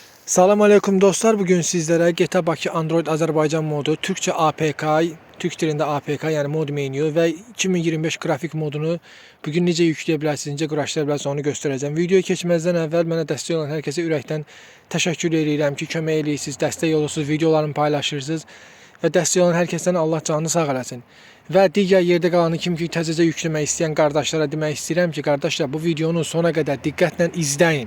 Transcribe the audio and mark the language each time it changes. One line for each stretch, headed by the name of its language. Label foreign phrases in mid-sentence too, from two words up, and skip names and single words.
Arabic: السلام عليكم
Turkish: dostlar. Bugün sizlere GTA Bakı Android Azərbaycan modu Türkçe APK,
Azerbaijani: Türk dilində
Turkish: APK yani mod menü ve 2025 grafik modunu bugün
Azerbaijani: necə yükləyə bilərsiniz, necə quraşdıra bilərsiniz onu göstərəcəm. Videoya keçməzdən əvvəl mənə dəstək olan hər kəsə ürəkdən təşəkkür edirəm ki, kömək eləyirsiniz, dəstək olursunuz, videolarımı paylaşırsınız və dəstək olan hər kəsdən Allah canını sağ eləsin. Və digər yerdə qalanı kim ki təzəcə yükləmək istəyən qardaşlara demək istəyirəm ki, qardaşlar bu videonu sona qədər diqqətlə izləyin.